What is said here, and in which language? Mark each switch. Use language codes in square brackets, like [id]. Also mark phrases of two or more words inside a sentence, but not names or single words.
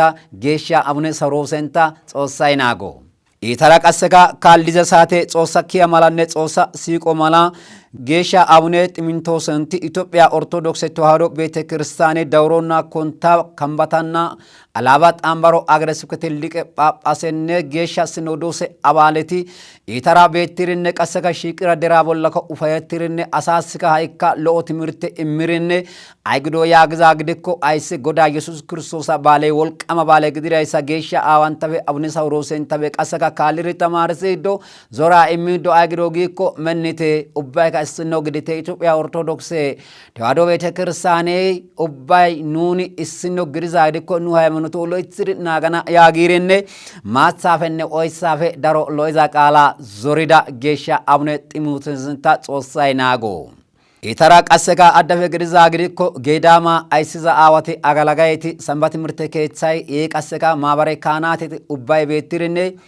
[wal] ጌሻ አቡነ ሰሮሰንታ ጾሳይ ናጎ ኢተራ ቀሰካ ካልዲዘ ሳቴ ጾሳ ኪያ ማላነ ጾሳ ሲቆ ማላ ጌሻ አቡነ ጢሞቴዎስ ኢትዮጵያ ኦርቶዶክስ ተዋሕዶ ቤተ ክርስቲያን ዳውሮና ኮንታ ከምባታና አላባ ጣምባሮ አገረ ስብከት ሊቀ ጳጳስነ ጌሻ ሲኖዶስ አባለቲ ኢተራ ቤትሪነ ቀሰካ ሽቅራ ደራ ቦለከ ኡፋየትሪነ አሳስካ ሃይካ ሎ ትምርት እምሪነ አይግዶ ያግዛ ግድኮ አይስ ጎዳ ኢየሱስ ክርስቶስ ባለ ወልቀማ ባለ ግድራይሳ ጌሻ አዋንተበ አቡነ ሳውሮሰን ተበ ቀሰካ ካልሪ ተማርሰዶ ዞራ እሚዶ አይግዶ ጊኮ መንቴ ኡባይ እስኖ ግዲቴ ኢትዮጵያ ኦርቶዶክስ ተዋሕዶ ቤተ ክርስቲያን ኡባይ ኑኒ እስኖ ግሪዛ አይድኮ ኑ ሃይማኖት ሎይትሪ ናገና ያጊሪነ ማጻፈነ ኦይሳፈ ዳሮ ሎይዛ ቃላ ዞሪዳ ጌሻ አቡነ ጢሞቴዎስንታ ጾሳይ ናጎ ኢተራ ቀሰካ አዳፈ ግሪዛ ግዲኮ ጌዳማ አይሲዛ አዋቴ አጋላጋይቲ ሰንበት ትምህርት ከቻይ የቀሰካ ማባረ ካናት ኡባይ ቤትሪነ